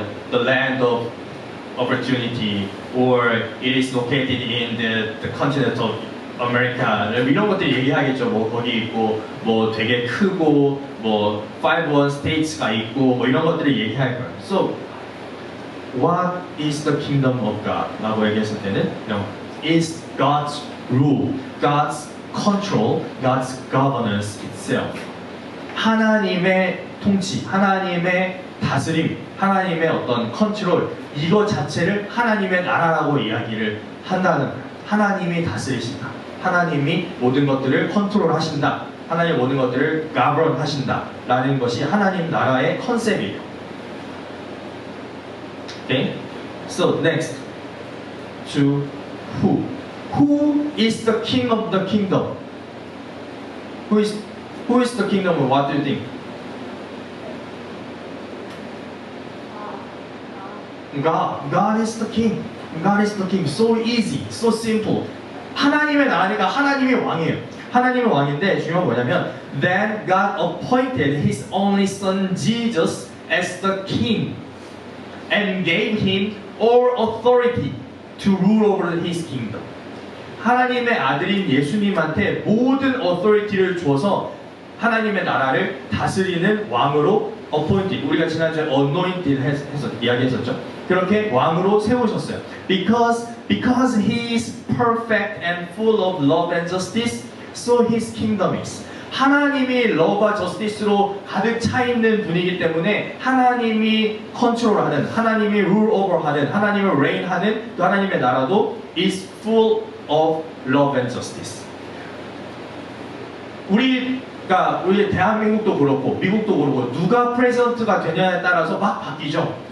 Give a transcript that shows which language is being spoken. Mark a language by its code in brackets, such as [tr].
[en] The land of opportunity, or it is located in the continent of America. [ko] 이런 것들 얘기하겠죠. 거기 있고, 되게 크고, 5-1 states가 있고, 이런 것들을 얘기할 거예요. [en] So, what is the kingdom of God? [ko] 라고 얘기했을 때는, [en] is God's rule, God's control, God's governance itself. [ko] 하나님의 통치, 하나님의 다스림, 하나님의 어떤 컨트롤, 이거 자체를 하나님의 나라라고 이야기를 한다는 거예요. 하나님이 다스리신다. 하나님이 모든 것들을 컨트롤 하신다. 하나님 모든 것들을 govern 하신다. 라는 것이 하나님 나라의 컨셉이에요. [en] Okay? So next, to who? Who is the king of the kingdom? Who is the kingdom? What do you think? God is the king. God is the king. So easy, so simple. [ko] 하나님의 나라니까 하나님이 왕이에요. 하나님이 왕인데 중요한 건 뭐냐면 [en] Then God appointed His only Son Jesus as the king and gave Him all authority to rule over His kingdom. [ko] 하나님의 아들인 예수님한테 모든 authority를 주어서 하나님의 나라를 다스리는 왕으로 appointed, 우리가 지난주에 anointed 해서 이야기했었죠. 그렇게 왕으로 세우셨어요. [en] Because He is perfect and full of love and justice, so His kingdom is. [ko] 하나님이 love와 justice로 가득 차 있는 분이기 때문에 하나님이 컨트롤하는, 하나님이 rule over하는, 하나님을 reign하는 또 하나님의 나라도 [en] is full of love and justice. [ko] 우리 대한민국도 그렇고 미국도 그렇고 누가 프레지던트가 되냐에 따라서 막 바뀌죠.